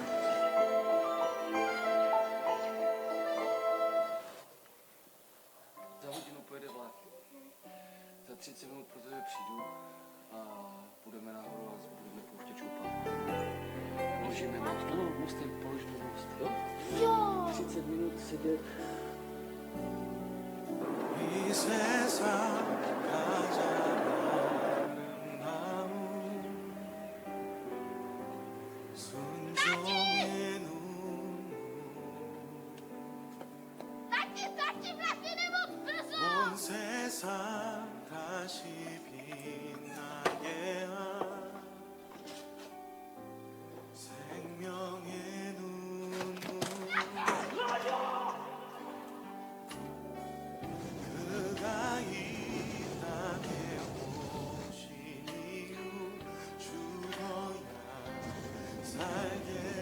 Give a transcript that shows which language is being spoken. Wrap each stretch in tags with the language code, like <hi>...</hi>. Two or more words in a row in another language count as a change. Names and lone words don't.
<cs>Za hodinu pojede vlak. Za 30 minut pro tebe přijdu a půjdeme nahoru a budeme pouštět šoupat. Položíme most. Ano, mostek, položíme most, jo? Jo! 30 minut sedět.</cs> <ko>이 세상 가장 아름다운 순종의 눈물 온 세상 다시 빛나게 한 생명의 눈물 그가 이 땅에 오신 이유 죽어야 살게</ko>